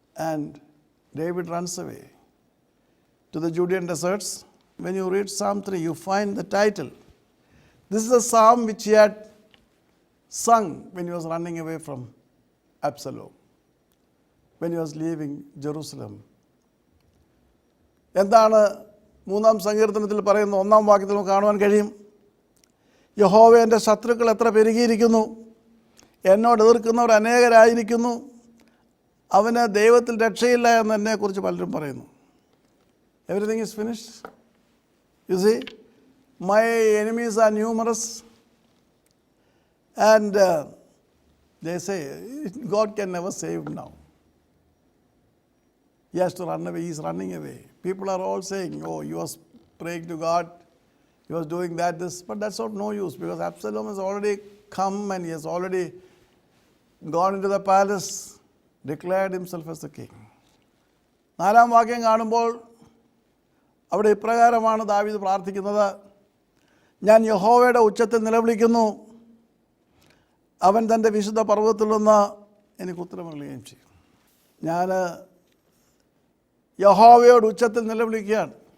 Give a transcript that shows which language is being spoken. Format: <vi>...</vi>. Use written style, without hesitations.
<en>And David runs away to the Judean deserts. When you read Psalm 3, you find the title. This is a psalm which he had sung when he was running away from Absalom, when he was leaving Jerusalem.</en> <ml>എന്താണ് 3-ാം സങ്കീർത്തനത്തിൽ പറയുന്ന 1-ാം വാക്യത്തിൽ നമുക്ക് കാണുവാൻ കഴിയും? യഹോവേ, എൻ്റെ ശത്രുക്കൾ എത്ര പെരുകിയിരിക്കുന്നു, എന്നോട് എതിർക്കുന്നവർ അനേകരായിരിക്കുന്നു, അവന് ദൈവത്തിൽ രക്ഷയില്ല എന്ന് എന്നെക്കുറിച്ച് പലരും പറയുന്നു.</ml> <en>Everything is finished. You see, my enemies are numerous. And They say, God can never save him now. He has to run away. He is running away. People are all saying, oh, he was praying to God. He was doing that, this. But that's of no use because Absalom has already come and he has already gone into the palace, declared himself as the king.</en> <ml>4-ാം വാക്യം കാണുമ്പോൾ അവിടെ ഇപ്രകാരമാണ് ദാവീദ് പ്രാർത്ഥിക്കുന്നത്. ഞാൻ യഹോവയുടെ ഉച്ചത്തിൽ നിലവിളിക്കുന്നു. അവൻ തൻ്റെ വിശുദ്ധ പർവ്വതത്തിൽ നിന്ന് എനിക്ക് ഉത്തരമരുളുകയും ചെയ്യും. ഞാൻ യഹോവയോട് ഉച്ചത്തിൽ നിലവിളിക്കുകയാണ്.</ml>